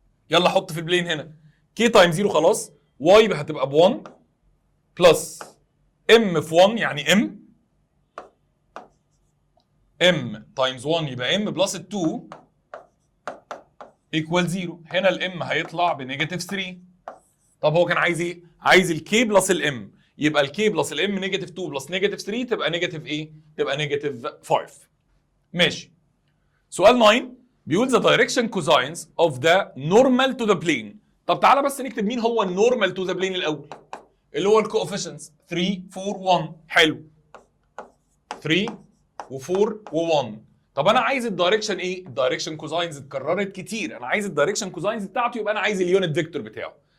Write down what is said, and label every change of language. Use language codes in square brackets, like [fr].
[ar] يلا حط في البلين هنا k تايم 0 خلاص، y هتبقى ب 1 بلس m في 1 يعني m تايمز 1 يبقى m بلس 2 equal 0. هنا الm هيطلع بنيجاتيف 3. طب هو كان عايز ايه؟ عايز الk بلس الm، يبقى الk بلس الm نيجاتيف 2 بلس نيجاتيف 3 تبقى نيجاتيف ايه؟ تبقى نيجاتيف 5. ماشي. سؤال 9 بيقول [en] the direction cosines of the normal to the plane. [ar] طب تعالى بس نكتب مين هو النورمال [en] to the plane [ar] الاول، اللي هو الكوفيشنتس 3 4 1. حلو. 3 و4 و1. طب انا عايز الدايركشن ايه؟ الدايركشن كوزاينز اتكررت كتير، انا عايز الدايركشن كوزاينز بتاعته، يبقى انا عايز اليونت فيكتور بتاعه.